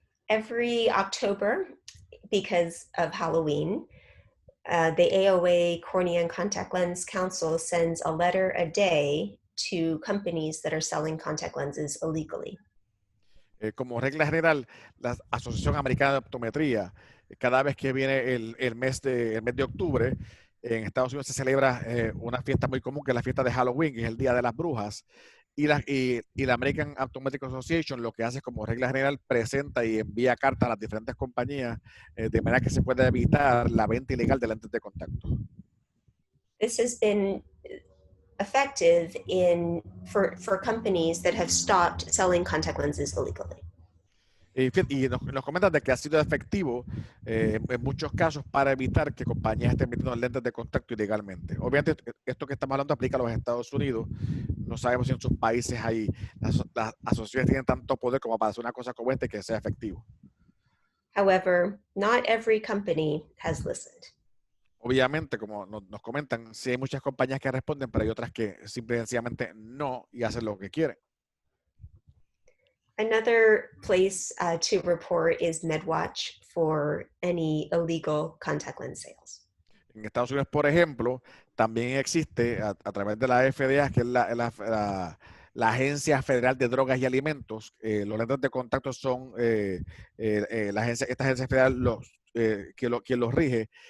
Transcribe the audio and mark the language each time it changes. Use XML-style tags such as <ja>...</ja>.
<en>Every October, because of Halloween, the AOA Cornea and Contact Lens Council sends a letter a day to companies that are selling contact lenses illegally.</en> <es>Como regla general, la Asociación Americana de Optometría, cada vez que viene el mes de octubre, en Estados Unidos se celebra una fiesta muy común, que es la fiesta de Halloween, que es el Día de las Brujas. Y la American Optometric Association lo que hace como regla general presenta y envía cartas a las diferentes compañías de manera que se pueda evitar la venta ilegal de lentes de contacto.</es> <en>This has been effective for companies that have stopped selling contact lenses illegally.</en> <es>Y nos comentan de que ha sido efectivo en muchos casos para evitar que compañías estén vendiendo lentes de contacto ilegalmente. Obviamente, esto que estamos hablando aplica a los Estados Unidos. No sabemos si en sus países las asociaciones tienen tanto poder como para hacer una cosa como esta y que sea efectivo.</es> <en>However, not every company has listened.</en> <es>Obviamente, como nos comentan, sí hay muchas compañías que responden, pero hay otras que simplemente no y hacen lo que quieren.</es> <en>Another place to report is MedWatch for any illegal contact lens sales.</en> <es>En Estados Unidos, por ejemplo, también existe a través de la FDA, que es la Agencia Federal de Drogas y Alimentos. Los lentes de contacto son esta agencia federal quien los rige.</es>